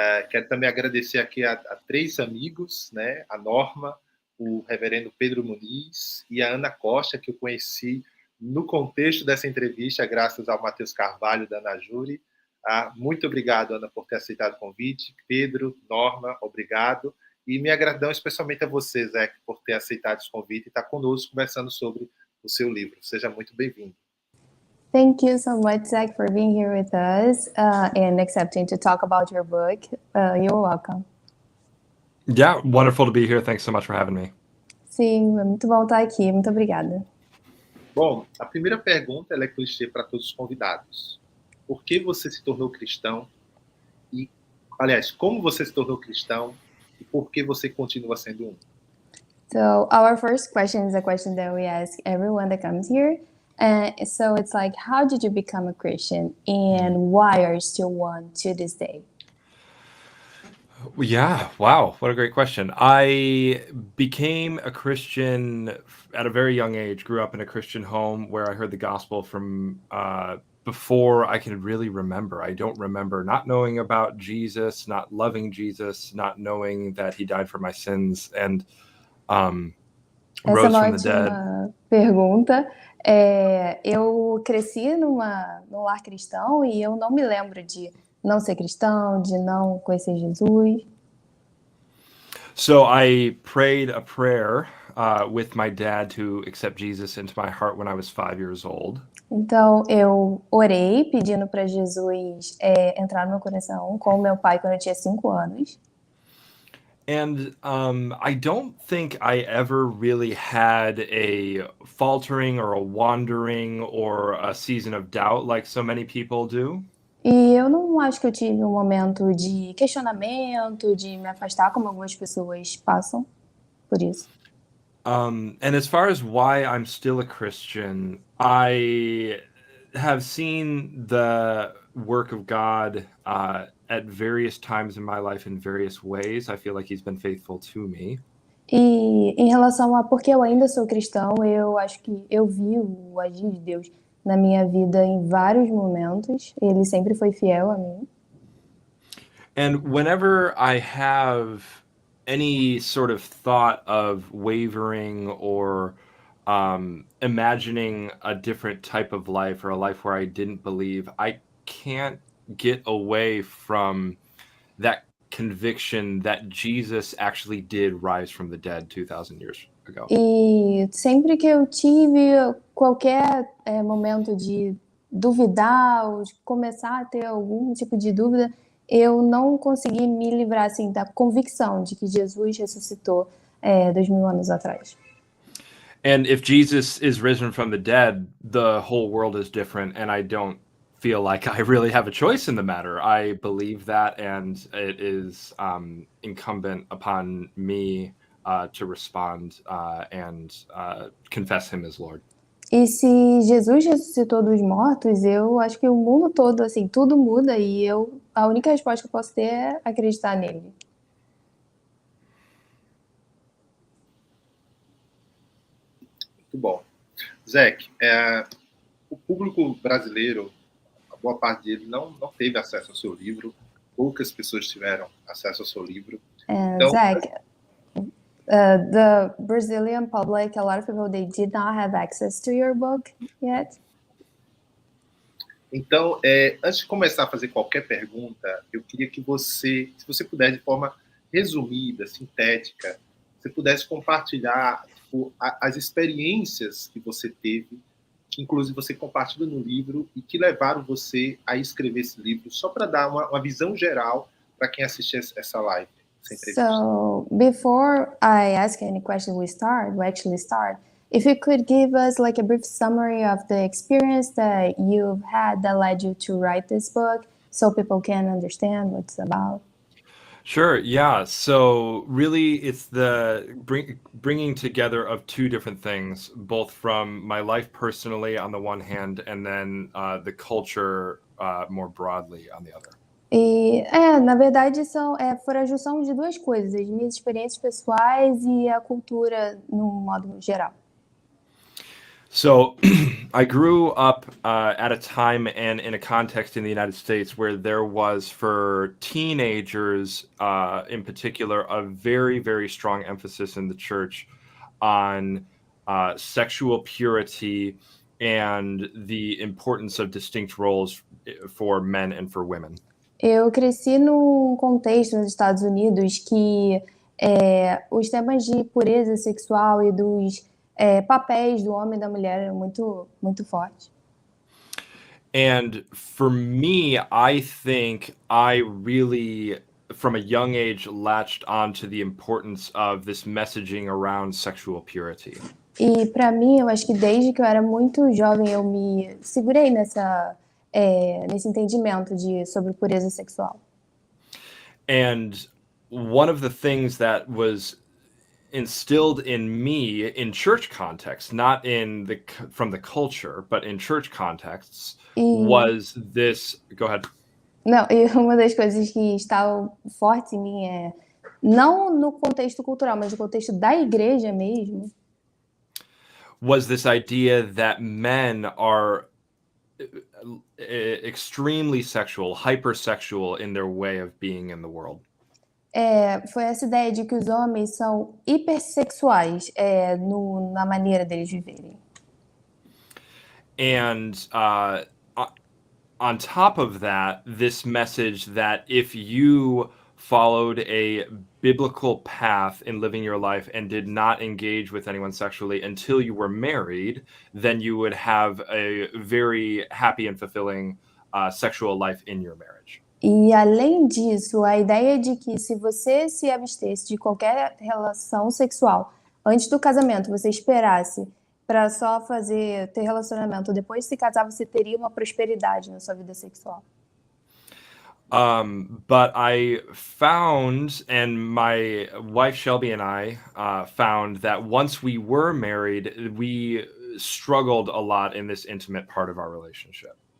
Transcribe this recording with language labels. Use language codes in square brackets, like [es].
[pt] Quero também agradecer aqui a três amigos, né? A Norma, o reverendo Pedro Muniz e a Ana Costa, que eu conheci no contexto dessa entrevista, graças ao Matheus Carvalho, da Ana Júri. Muito obrigado, Ana, por ter aceitado o convite. Pedro, Norma, obrigado. E minha gratidão especialmente a você, Zé, por ter aceitado esse convite e estar conosco conversando sobre o seu livro. Seja muito bem-vindo. [en] Thank you so much, Zach, for being here with us and accepting to talk about your book. You're welcome. Yeah, wonderful to be here. Thanks so much for having me. [pt] Sim, é muito bom estar aqui. Muito obrigada. Bom, a primeira pergunta ela é clichê para todos os convidados. Por que você se tornou cristão? E, aliás, como você se tornou cristão e por que você continua sendo um? [en] So our first question is a question that we ask everyone that comes here. So it's like, how did you become a Christian and why are you still one to this day? Yeah, wow, what a great question. I became a Christian at a very young age, grew up in a Christian home where I heard the gospel from before I can really remember. I don't remember not knowing about Jesus, not loving Jesus, not knowing that he died for my sins and rose from the dead. [pt] Essa é uma ótima pergunta. Eu cresci num lar cristão e eu não me lembro de não ser cristão, de não conhecer Jesus. [en] So I prayed a prayer with my dad to accept Jesus into my heart when I was 5 years old. [pt] Então eu orei pedindo para Jesus entrar no meu coração com meu pai quando eu tinha 5 anos. [en] And I don't think I ever really had a faltering or a wandering or a season of doubt like so many people do. [pt] E eu não acho que eu tive um momento de questionamento, de me afastar como algumas pessoas passam por isso. [en] And as far as why I'm still a Christian, I have seen the work of God at various times in my life in various ways. I feel like he's been faithful to me. [pt] E em relação a por que eu ainda sou cristão, eu acho que eu vi o agir de Deus na minha vida em vários momentos. Ele sempre foi fiel a mim. [en] And whenever I have any sort of thought of wavering or imagining a different type of life or a life where I didn't believe, I can't get away from that conviction that Jesus actually did rise from the dead 2,000 years ago. [pt] E sempre que eu tive qualquer momento de duvidar ou de começar a ter algum tipo de dúvida, eu não consegui me livrar assim da convicção de que Jesus ressuscitou 2000 anos atrás. [en] And if Jesus is risen from the dead, the whole world is different, and I don't feel like I really have a choice in the matter. I believe that, and it is incumbent upon me to respond and confess him as Lord. [pt] E se Jesus ressuscitou dos mortos, eu acho que o mundo todo, assim, tudo muda e a única resposta que eu posso ter é acreditar nele. Muito bom. Zach, o público brasileiro, a boa parte dele não teve acesso ao seu livro, poucas pessoas tiveram acesso ao seu livro. [en] Então, Zach, the Brazilian public, a lot of people, they did not have access to your book yet. [pt] Então, antes de começar a fazer qualquer pergunta, eu queria que você, se você puder, de forma resumida, sintética, você pudesse compartilhar as experiências que você teve, que inclusive você compartilha no livro e que levaram você a escrever esse livro, só para dar uma visão geral para quem assistir essa live. [en] So, before I ask any question, we actually start. If you could give us like a brief summary of the experience that you've had that led you to write this book, so people can understand what it's about. Sure. Yeah. So really, it's the bringing together of two different things, both from my life personally on the one hand, and then the culture more broadly on the other. [pt] Na verdade, foram a junção de duas coisas, as minhas experiências pessoais e a cultura no modo geral. [en] So I grew up at a time and in a context in the United States where there was, for teenagers in particular, a very, very strong emphasis in the church on sexual purity and the importance of distinct roles for men and for women. [pt] Eu cresci num contexto nos Estados Unidos que os temas de pureza sexual e dos papéis do homem e da mulher eram muito, muito fortes. [en] And for me, I think I really, from a young age, latched onto the importance of this messaging around sexual purity. [pt] E para mim, eu acho que desde que eu era muito jovem, eu me segurei nesse entendimento sobre pureza sexual. [en] And one of the things that was instilled in me in church context, not from the culture, but in church contexts, was this. Go ahead. [pt] Não, e uma das coisas que estavam fortes em mim não no contexto cultural, mas no contexto da igreja mesmo, [en] was this idea that men are extremely sexual, hypersexual in their way of being in the world. [pt] Foi essa ideia de que os homens são hipersexuais na maneira deles viverem. [en] And on top of that, this message that if you followed a biblical path in living your life and did not engage with anyone sexually until you were married, then you would have a very happy and fulfilling sexual life in your marriage. [pt] E além disso, a ideia de que se você se abstesse de qualquer relação sexual antes do casamento, você esperasse para só ter relacionamento, depois de se casar, você teria uma prosperidade na sua vida sexual. [en] But I found, and my wife Shelby and I found that once we were married, we struggled a lot in this intimate part of our relationship.